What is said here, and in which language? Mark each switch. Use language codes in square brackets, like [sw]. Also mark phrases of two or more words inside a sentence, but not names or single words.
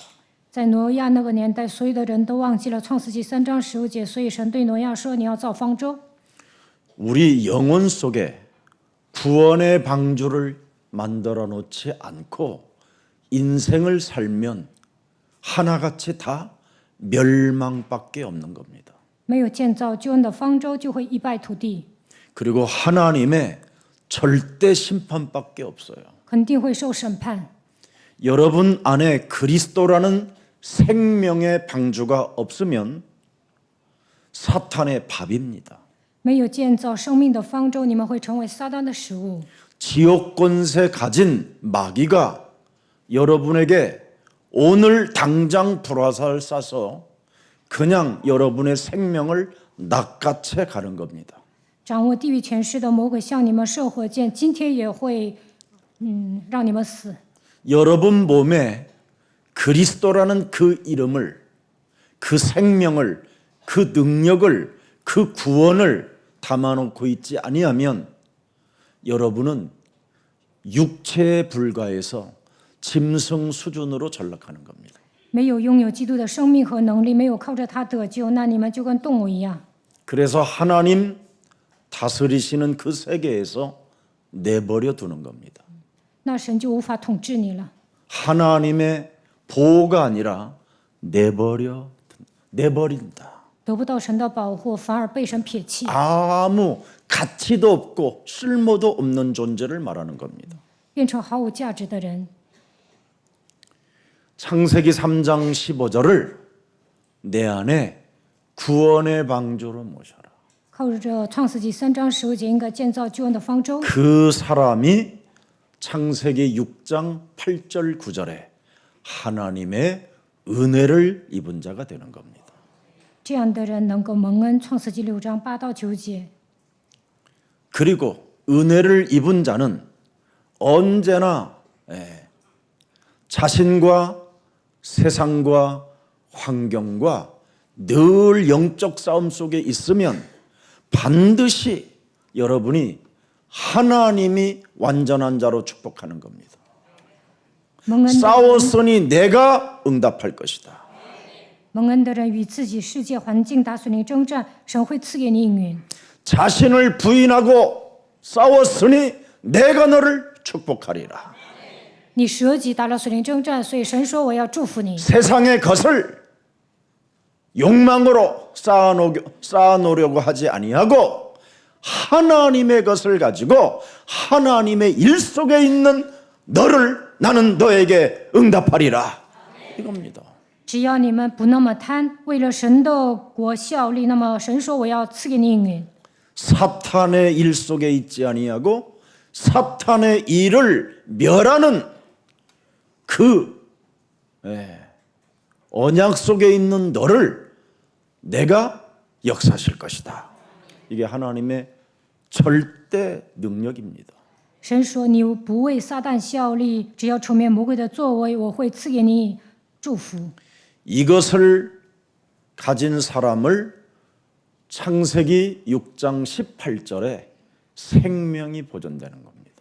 [zh] 在挪亚那个年代，所有的人都忘记了创世纪3章15节，所以神对挪亚说：“你要造方舟。” [ko] 우리 영혼 속에 구원의 방주를 만들어 놓지 않고 인생을 살면 하나같이 다 멸망밖에 없는 겁니다. [zh] 没有建造救恩的方舟，就会一败涂地， [ko] 그리고 하나님의 절대 심판밖에 없어요. [zh] 肯定会受审判。 [ko] 여러분 안에 그리스도라는 생명의 방주가 없으면 사탄의 밥입니다. [zh] 没有建造生命的方舟，你们会成为撒旦的食物。 [ko] 지옥 권세 가진 마귀가 여러분에게 오늘 당장 불화살 쏴서 그냥 여러분의 생명을 낚아채 가는 겁니다. [zh] 掌握地狱权势的魔鬼向你们射火箭，今天也会，让你们死。 [ko] 여러분 몸에 그리스도라는 그 이름을, 그 생명을, 그 능력을, 그 구원을 담아놓고 있지 아니하면 여러분은 육체에 불과해서 짐승 수준으로 전락하는 겁니다. [zh] 没有拥有基督的生命和能力，没有靠着他得救，那你们就跟动物一样。 [ko] 그래서 하나님 다스리시는 그 세계에서 내버려 두는 겁니다. [zh] 那神就无法统治你了。 [ko] 하나님의 보호가 아니라 내버린다. [zh] 得不到神的保护，反而被神撇弃， [ko] 아무 가치도 없고 쓸모도 없는 존재를 말하는 겁니다. [zh] 变成毫无价值的人。 [ko] 창세기 3장 15절을 내 안에 구원의 방주로 모셔라. [zh] 靠着创世纪3章15节，应该建造救恩的方舟。 [ko] 그 사람이 창세기 6장 8절 9절에 하나님의 은혜를 입은 자가 되는 겁니다. [zh] 这样的人能够蒙恩。创世纪6章8到9节。 [ko] 그리고 은혜를 입은 자는 언제나 자신과 세상과 환경과 늘 영적 싸움 속에 있으면 반드시 여러분이 하나님이 완전한 자로 축복하는 겁니다. [zh] 蒙恩的人， [ko] 싸웠으니 내가 응답할 것이다. [zh] 蒙恩的人与自己世界环境打属灵征战，神会赐给你应允。 [ko] 자신을 부인하고 싸웠으니 내가 너를 축복하리라. [zh] 你舍己打了属灵征战，所以神说我要祝福你。 [ko] 세상의 것을 욕망으로 쌓아놓으려고 하지 아니하고 하나님의 것을 가지고 하나님의 일 속에 있는 너를 나는 너에게 응답하리라. 이겁니다. [zh] 只要你们不那么贪，为了神的国效力，那么神说我要赐给你应允。 [ko] 사탄의 일 속에 있지 아니하고 사탄의 일을 멸하는 그 언약 속에 있는 너를 내가 역사하실 것이다. 이게 하나님의 절대 능력입니다. [zh] 神说你不为撒旦效力，只要除灭魔鬼的作为，我会赐给你祝福。 [ko] 이것을 가진 사람을 창세기 6장 18절에 생명이 보존되는 겁니다.